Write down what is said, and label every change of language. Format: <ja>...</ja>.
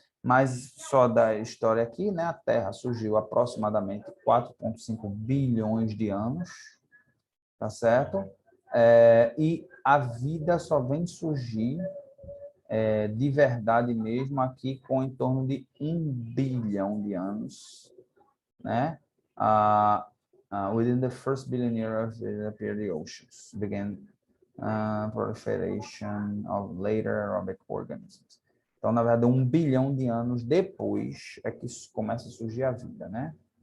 <pt>Mas só da história aqui, né, a Terra surgiu aproximadamente 4,5 bilhões de anos, tá certo? E a vida só vem surgir de verdade mesmo aqui com em torno de 1 bilhão de anos, né?</pt> <en>Within the first billion years, appeared the oceans, began proliferation of later aerobic organisms.</en> <pt>Então, na verdade, 1 bilhão de anos depois é que começa a surgir a vida, né?</pt>